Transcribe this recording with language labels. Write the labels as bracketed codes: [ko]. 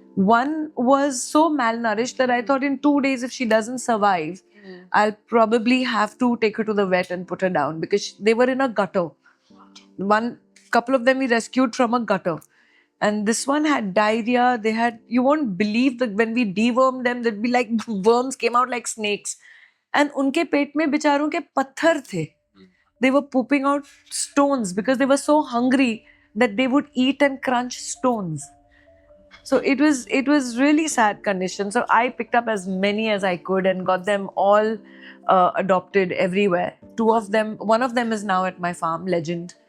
[en] One was so malnourished that I thought in 2 days, if she doesn't survive, I'll probably have to take her to the vet and put her down because they were in a gutter. Couple of them we rescued from a gutter. And this one had diarrhea. You won't believe that when we dewormed them, there'd be like worms came out like snakes. And [hi] unke पेट में बेचारों के पत्थर थे. [en] They were pooping out stones because they were so hungry that they would eat and crunch stones. So it was really sad condition. So I picked up as many as I could and got them all adopted everywhere. 2 of them, one of them is now at my farm, Legend.